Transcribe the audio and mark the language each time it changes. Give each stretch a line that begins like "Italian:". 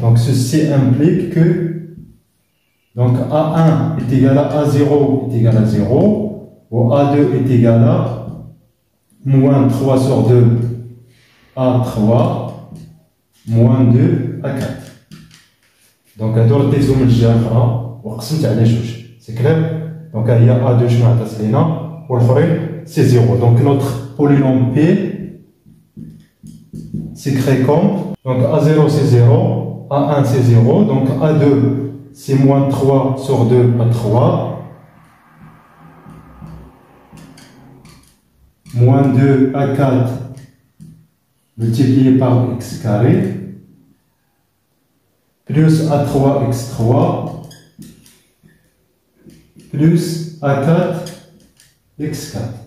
French: Donc ceci implique que donc A1 est égal à A0 est égal à 0, ou A2 est égal à moins 3 sur 2 A3 moins 2 A4.
Arabic: Donc هادو رديتو من الجهة الأخرى وقسمت على جوج.
French: C'est clair. Donc il y a A2
Arabic: شنو عطات لينا والآخرين
French: c'est 0. Donc notre polynôme P s'écrit comme, donc A0 c'est 0, A1 c'est 0, donc A2 c'est moins 3 sur 2 A3, moins 2 A4 multiplié par x carré, plus A3 x3, plus A4 x4.